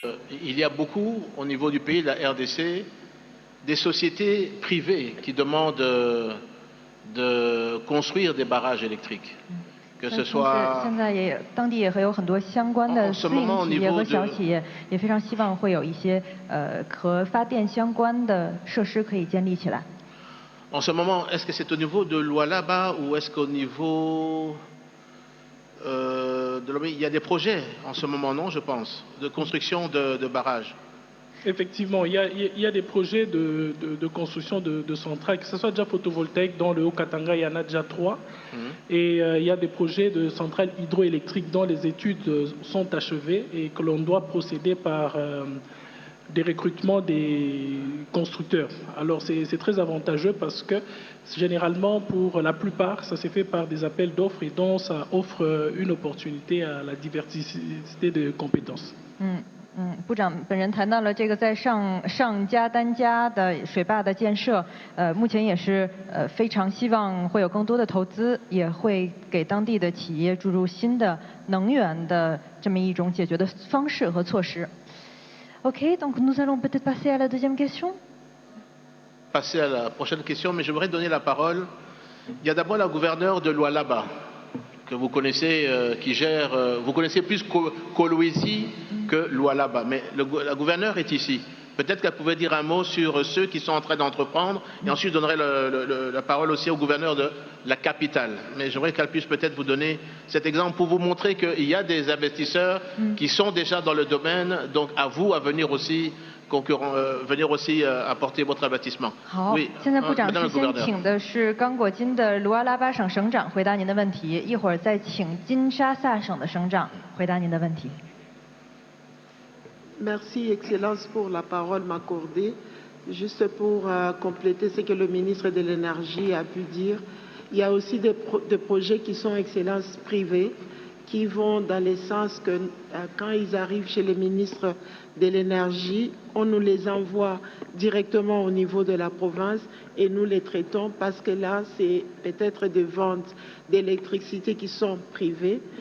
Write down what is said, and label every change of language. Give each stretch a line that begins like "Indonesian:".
French: il y a beaucoup, au niveau du pays, de la RDC, des sociétés privées qui demandent de construire des barrages électriques. Que ce soit
Chinese: 现在也当地也会有很多相关的私营企业和小企业，也非常希望会有一些和发电相关的设施可以建立起来。
French: En ce moment, est-ce que c'est au niveau de Lualaba ou est-ce qu'au niveau de Lomé, il y a des projets en ce moment, non, je pense, de construction de barrages? Effectivement, il y a des projets de construction de centrales, que ce soit déjà photovoltaïque, dans le Haut-Katanga, il y en a déjà 3. Et il y a des projets de centrales hydroélectriques dont les études sont achevées et que l'on doit procéder par des recrutements des constructeurs. Alors c'est très avantageux parce que généralement, pour la plupart, ça s'est fait par des appels d'offres et donc ça offre une opportunité à la diversité de compétences.
Chinese: 部长本人谈到了这个在上加丹加的水坝的建设，目前也是非常希望会有更多的投资，也会给当地的企业注入新的能源的这么一种解决的方式和措施。
French: OK, donc nous allons peut-être passer à la deuxième question. Passer à la prochaine question, mais je voudrais donner la parole. Il y a d'abord la gouverneure de Lualaba, que vous connaissez, qui gère, vous connaissez plus Kolwezi que Lualaba, mais la gouverneure est ici. Peut-être qu'elle pouvait dire un mot sur ceux qui sont en train d'entreprendre, et ensuite je donnerai la parole aussi au gouverneur de la capitale. Mais j'aimerais qu'elle puisse peut-être vous donner cet exemple pour vous montrer qu'il y a des investisseurs qui sont déjà dans le domaine, donc à vous à venir aussi apporter votre investissement.
Chinese: 好，
French: oui,
Chinese: 现在部长
French: Madame la
Chinese: 先
French: gouverneure.
Chinese: 请的是刚果金的卢阿拉巴省省长回答您的问题，一会儿再请金沙萨省的省长回答您的问题。
French: Merci, Excellence, pour la parole m'accordée. Juste pour compléter ce que le ministre de l'Énergie a pu dire, il y a aussi des projets qui sont Excellence privés, qui vont dans le sens que quand ils arrivent chez le ministre de l'Énergie, on nous les envoie directement au niveau de la province et nous les traitons parce que là, c'est peut-être des ventes d'électricité qui sont privées.